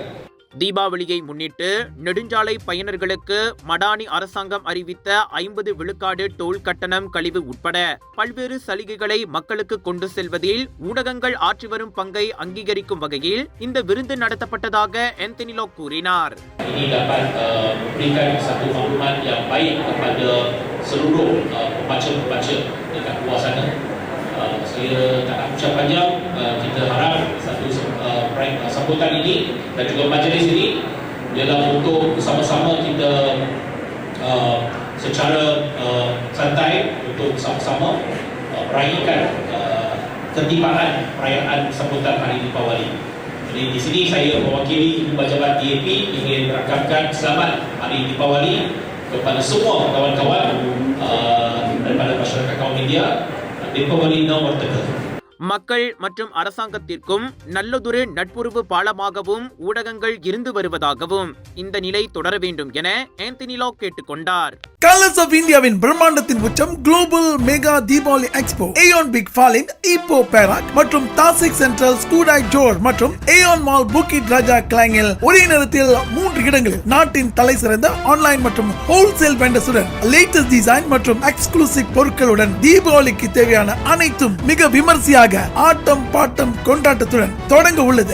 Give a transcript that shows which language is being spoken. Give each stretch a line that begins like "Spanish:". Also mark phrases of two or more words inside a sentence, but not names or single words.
Tamil: தீபாவளியை முன்னிட்டு நெடுஞ்சாலை பயணர்களுக்கு மடானி அரசாங்கம் அறிவித்த 50 விழுக்காடு டோல் கட்டணம் கழிவு உட்பட பல்வேறு சலுகைகளை மக்களுக்கு கொண்டு செல்வதில் ஊடகங்கள் ஆற்றி வரும் பங்கை அங்கீகரிக்கும் வகையில் இந்த விருந்து நடத்தப்பட்டதாக ஆந்தனி லாக் கூறினார்.
Malay: Ini dapat memberikan satu maklumat yang baik kepada seluruh pembaca-pembaca dekat luar sana. Saya tak nak ucap panjang, kita harap satu sambutan ini dan juga majlis ini ialah untuk bersama-sama kita secara santai untuk bersama-sama meraihkan ketibaan perayaan sambutan Hari Deepawali. Jadi di sini saya mewakili Ibu Pejabat DAP ingin merakamkan selamat Hari Deepawali kepada semua kawan-kawan daripada masyarakat kaum media. Deepawali nomor 3.
Tamil: மக்கள் மற்றும் அரசாங்கத்திற்கும் நல்லதொரு நட்புறவு பாலமாகவும் ஊடகங்கள் இருந்து வருவதாகவும் இந்த நிலை தொடர வேண்டும் என ஆந்தனி லாக் கேட்டுக்கொண்டார். கலர்ஸ் ஆஃப் இந்தியாவின் பிரம்மாண்டத்தின் உச்சம் குளோபல் மெகா தீபாவளி எக்ஸ்போ ஏயான் பிக் ஃபாலின் இப்போ பேராக் மற்றும் தாசிக் சென்ட்ரல் ஸ்கூடாய் ஜோர் மற்றும் ஏயான் மால் புக்கிட் ராஜா கிளாங்கில் ஒரே நேரத்தில் 3 இடங்களில் நாட்டின் தலை சிறந்த ஆன்லைன் மற்றும்
English: wholesale vendors latest design
Tamil: மற்றும் எக்ஸ்க்ளூசிவ் பொருட்களுடன் தீபாவளிக்கு தேவையான அனைத்தும் மிக விமர்சையாக ஆட்டம் பாட்டம் கொண்டாட்டத்துடன் தொடங்க உள்ளது.